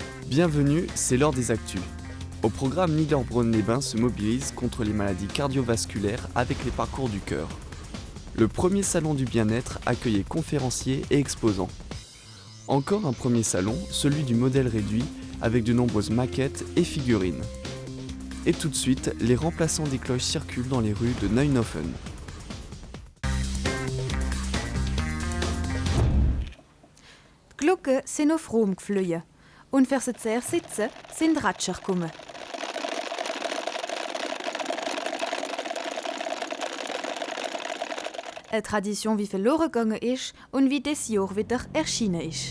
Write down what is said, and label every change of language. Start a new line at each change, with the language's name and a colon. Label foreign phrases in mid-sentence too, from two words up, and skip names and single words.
French: Bienvenue, c'est l'heure des actus. Au programme, Niederbronn-les-Bains se mobilise contre les maladies cardiovasculaires avec les parcours du cœur. Le premier salon du bien-être accueillait conférenciers et exposants. Encore un premier salon, celui du modèle réduit, avec de nombreuses maquettes et figurines. Et tout de suite, les remplaçants des cloches circulent dans les rues de Neuenhofen.
German: Die Glocken sind auf Rom geflogen. Und für sie zu sitzen, sind Ratscher gekommen. Eine Tradition, wie verloren gegangen ist und wie dieses Jahr wieder erschienen ist.